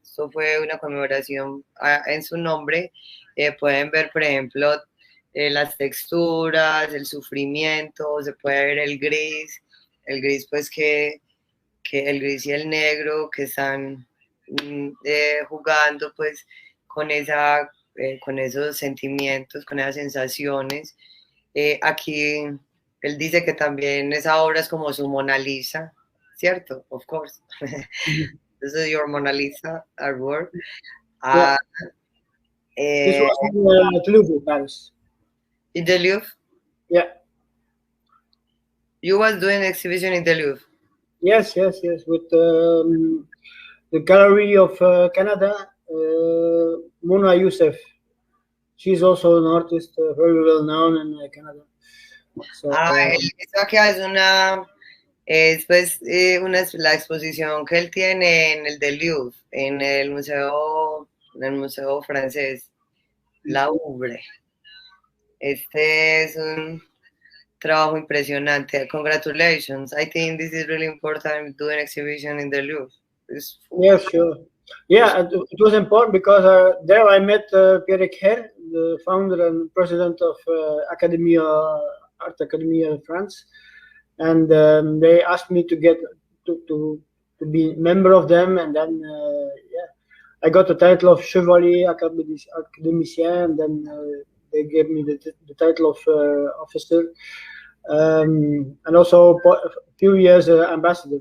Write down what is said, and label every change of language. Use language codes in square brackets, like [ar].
[es] Esto fue una conmemoración en su nombre. Pueden ver, por ejemplo, las texturas, el sufrimiento, se puede ver el gris pues que el gris y el negro que están jugando pues con esos sentimientos, con esas sensaciones. Aquí él dice que también esa obra es como su Mona Lisa, ¿cierto? [en] Of course. This is your Mona Lisa artwork. This uh, was in Louvre, Paris. in the Louvre. Yeah. You was doing exhibition in the Louvre. Yes, yes, yes. With the Gallery of Canada, Mona Youssef. She's also an artist very well known in Canada. So, [es] Eso acá es pues la exposición que él tiene en el del Louvre, en el museo francés, la Louvre. Este es un trabajo impresionante. [en] Congratulations. I think this is really important doing exhibition in the Louvre. yeah, sure. Yeah, it was important because there I met Pierre Herr, the founder and president of Academia Art Academy of France, and they asked me to get to be member of them, and then yeah, I got the title of Chevalier Académicien, and then they gave me the title of officer, and also a few years ambassador.